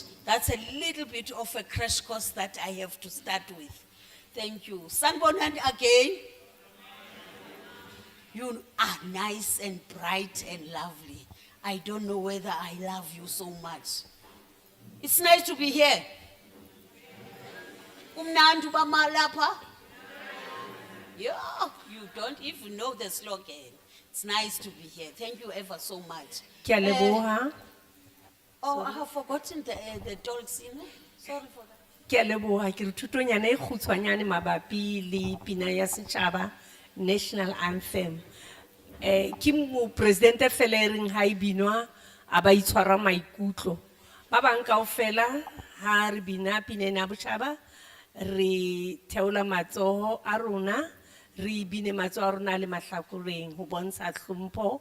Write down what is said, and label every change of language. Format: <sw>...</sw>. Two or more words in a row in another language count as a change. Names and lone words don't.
<en>That's a little bit of a crash course that I have to start with. Thank you. Sanbonani again. You are nice and bright and lovely. I don't know whether I love you so much. It's nice to be here.</en> <zu>Umnandi bamalapha.</zu> <en>Yeah, you don't even know the slogan. It's nice to be here. Thank you ever so much.</en> <st>Ke a leboha.</st> <en>Oh, I have forgotten the talks, you know? Sorry for that.</en> <st>Ke a leboha ke re thutonyana e kgutshwanyane mabapi le pina ya setjhaba,</st> <en>national anthem.</en> <st>Ke mo presidente fela e reng ha e binwa a ba itshwara maikutlo. Ba bang kaofela ha re bina pina ena ya botjhaba re theola matsoho a rona, re bine matsoho a rona le mahlakoreng ho bontsha hlompho.</st>